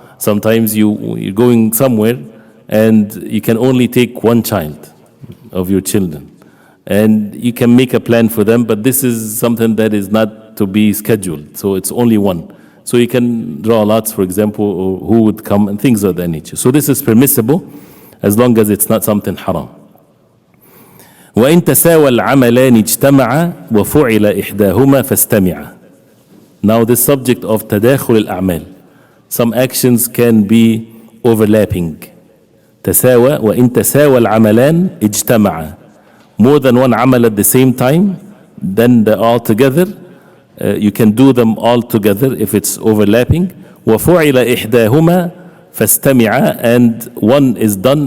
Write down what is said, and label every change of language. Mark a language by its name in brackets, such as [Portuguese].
[English] Sometimes you're going somewhere and you can only take one child of your children, and you can make a plan for them, but this is something that is not to be scheduled, so it's only one. So you can draw lots, for example, or who would come and things of that nature. So this is permissible as long as it's not something haram. [Arabic] وإن تساوى العملان اجتمعا وفعل إحداهما فاستمعا. [English] Now this subject of تداخل الأعمال, some actions can be overlapping. [Arabic] تساوى, وإن تساوى العملان اجتمعا, [English] more than one amal at the same time, then they're all together. You can do them all together if it's overlapping. [Arabic] وفعل إحداهما فاستمعا, [English] and one is done.